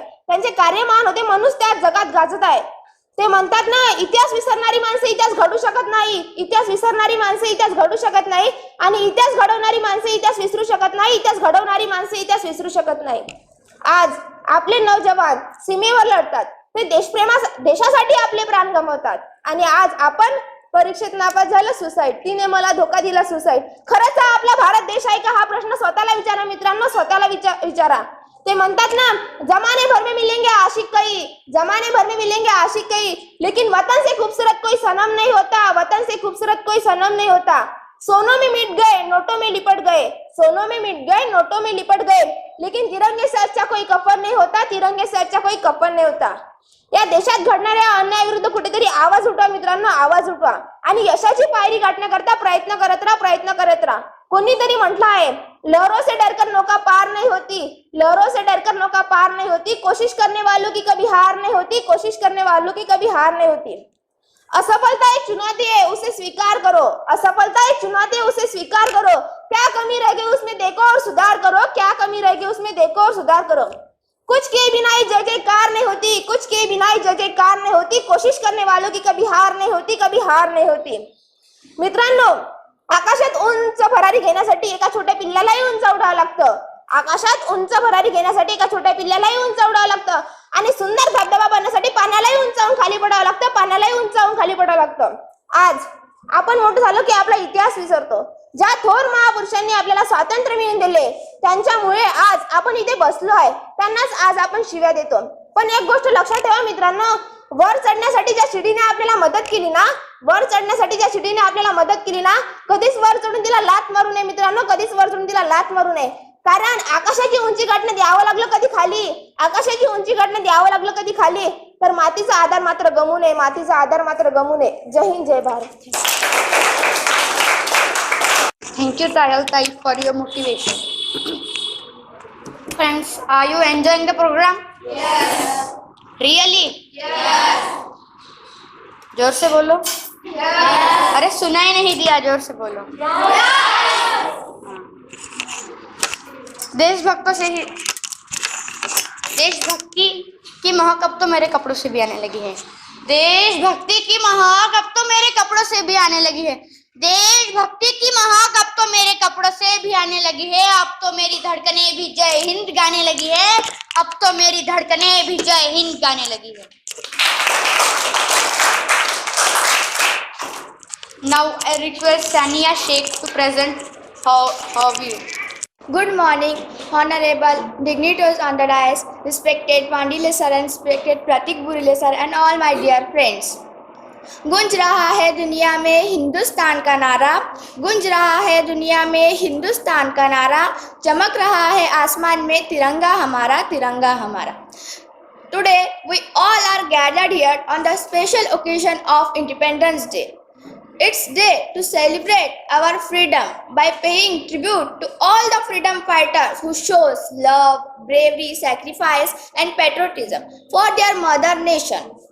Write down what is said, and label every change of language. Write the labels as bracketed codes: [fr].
[mr] त्यांचे कार्य महान होते म्हणूनच ते आज जगात गाजत आहे। ते म्हणतात ना, इतिहास विसरणारी माणसं इतिहास घडू शकत नाही, इतिहास विसरणारी माणसं इतिहास घडू शकत नाही, आणि इतिहास घडवणारी माणसं इतिहास विसरू शकत नाही, इतिहास घडवणारी माणसं इतिहास विसरू शकत नाही। आज आपले नौजवान सीमेवर लढतात, ते देशासाठी आपले प्राण गमावतात, आणि आज आपण परीक्षेत नापास झालं, सुसाईड, तिने मला धोका दिला, सुसाईड। खरंच हा आपला भारत देश आहे का? हा प्रश्न स्वतःला विचारा मित्रांनो, स्वतःला विचारा। ते म्हणतात ना, [hi] जमाने भर में मिलेंगे आशिक कई, जमाने भर में मिलेंगे आशिक कई, लेकिन वतन से खूबसूरत कोई सनम नहीं होता, वतन से खूबसूरत कोई सनम नहीं होता। सोनों में मिट गए, नोटों में लिपट गए, सोनों में मिट गए, नोटों में लिपट गए, लेकिन तिरंगे से अच्छा कोई कफन नहीं होता, तिरंगे से अच्छा कोई कफन नहीं होता। [mr] या देशात घडणाऱ्या अन्यायाविरुद्ध कुठेतरी आवाज उठवा मित्रांनो, आवाज उठवा, आणि यशाची पायरी गाठण्याकरता प्रयत्न करत राहा। कोणीतरी म्हटलं आहे, [hi] लहरों से डरकर नौका पार नहीं होती, लहरों से डरकर नौका पार नहीं होती, कोशिश करने वालों की कभी हार नहीं होती, कोशिश करने वालों की कभी हार नहीं होती। असफलता एक चुनौती है, उसे स्वीकार करो, असफलता एक चुनौती है, उसे स्वीकार करो। क्या कमी रह गई उसमें देखो और सुधार करो, क्या कमी रह गई उसमें देखो और सुधार करो। कुछ के बिना ही जय जयकार नहीं होती, कुछ के बिना ही जय जयकार नहीं होती, कोशिश करने वालों की कभी हार नहीं होती, कभी हार नहीं होती। [mr] मित्रांनो, आकाशात उंच भरारी घेण्यासाठी एका छोट्या पिल्लालाही उंच उडावं लागतं, आकाशात उंच भरारी घेण्यासाठी एका छोट्या पिल्लालाही उंच उडावं लागतं, आणि सुंदर धबधबा बनण्यासाठी पाण्यालाही उंचावून खाली पडावं लागतं, पाण्यालाही उंचावून खाली पडावं लागतं। आज आपण मोठं झालो की आपला इतिहास विसरतो। ज्या थोर महापुरुषांनी आपल्याला स्वातंत्र्य मिळवून दिले, त्यांच्यामुळे आज आपण इथे बसलो आहे, त्यांनाच आज आपण शिव्या देतो। पण एक गोष्ट लक्षात ठेवा मित्रांनो, वर चढण्यासाठी ज्या शिडीने आपल्याला मदत केली ना, वर चढण्यासाठी ज्या शिडीने आपल्याला मदत केली ना, कधीच वर चढून तिला लाथ मारू नये मित्रांनो, कधीच वर चढून तिला लाथ मारू नये। कारण आकाशाची उंची गाठण्यात यावं लागलं कधी खाली, आकाशाची उंची गाठण्यात यावं लागलं कधी खाली, पर मातीचा आधार मात्र गमू नये, मातीचा आधार मात्र गमू नये. जय हिंद, जय Bharat. [en] Thank you, Tayal Tai, for your motivation. Friends, are you enjoying the program? Yes. Really? Yes. [hi] जोर से बोलो. [en] Yes. [hi] अरे सुनाई नहीं दिया, जोर से बोलो. [en] Yes. [hi] देशभक्तों से ही देशभक्ति की महक अब तो मेरे कपड़ों से भी आने लगी है. देशभक्ति की महक अब तो मेरे कपड़ों से भी आने लगी है. देशभक्ति की महक अब तो मेरे कपड़ों से भी आने लगी है. अब तो मेरी धड़कनें भी जय हिंद गाने लगी है. अब तो मेरी धड़कनें भी जय हिंद गाने लगी है. [en] Now I request Sania Sheikh to present her view. Good morning, honorable dignitaries on the dais, respected Pandile sir and respected Pratik Burile sir and all my dear friends. [hi] गूंज रहा है दुनिया में हिंदुस्तान का नारा, गूंज रहा है दुनिया में हिंदुस्तान का नारा, चमक रहा है आसमान में तिरंगा हमारा, तिरंगा हमारा. [en] Today we all are gathered here on the special occasion of Independence Day. It's day to celebrate our freedom by paying tribute to all the freedom fighters who shows love, bravery, sacrifice and patriotism for their mother nation.